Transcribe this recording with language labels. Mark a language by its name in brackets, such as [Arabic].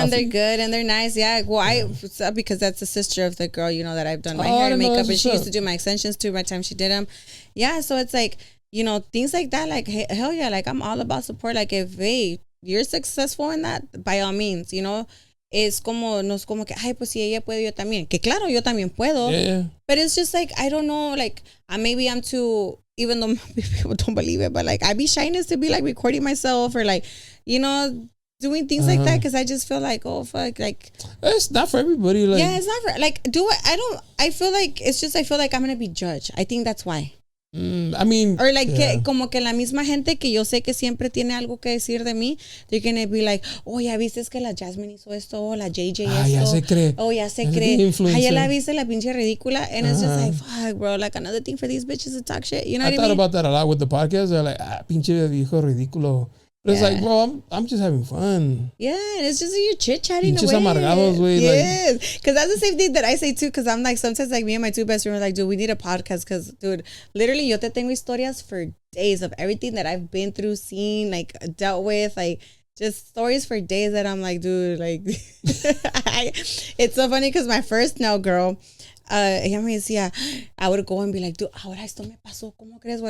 [English] And they're good and they're nice. Yeah. Well, because that's the sister of the girl, you know, that I've done my hair and makeup, and she used to do my extensions too by the time she did them. Yeah. So it's like, you know, things like that. Like, hell yeah. Like, I'm all about support. Like, if you're successful in that, by all means, you know. [Spanish] No es como que, ay, pues si ella puede, yo también. Que claro, yo también puedo. [English] Yeah. But it's just like, I don't know, like, maybe I'm too, even though people don't believe it, but like, I be shyness to be like recording myself or like, you know, doing things like that, because I just feel like, oh, fuck, like. It's not for everybody. Like, yeah, it's not for, like, I feel like, it's just, I feel like I'm going to be judged. I think that's why. I mean, or like [Spanish] como que la misma gente que yo sé que siempre tiene algo que decir de mí, [English] they're gonna be like, oh, [Spanish] ya viste que la Jasmine hizo esto, o la JJ esto, ya se cree, ya se cree, ya la viste la pinche ridícula, [English] and it's just like, fuck, bro, like another thing for these bitches to talk shit, you know what I mean? I thought about that a lot with the podcast. They're like, [Spanish] pinche viejo ridículo. [English] But it's like, bro, I'm just having fun. Yeah, and it's just you're chit-chatting away. [Spanish] Amargados, güey. [English] Yes, because that's the same thing that I say too, because I'm like, sometimes like me and my two best friends are like, dude, we need a podcast, because, dude, literally, [Spanish] yo te tengo historias [English] for days of everything that I've been through, seen, like, dealt with, like, just stories for days that I'm like, dude, like, it's so funny, because my first girl, [Spanish] ella me decía, [English] I would go and be like, dude, [Spanish] ahora esto me pasó, ¿cómo crees?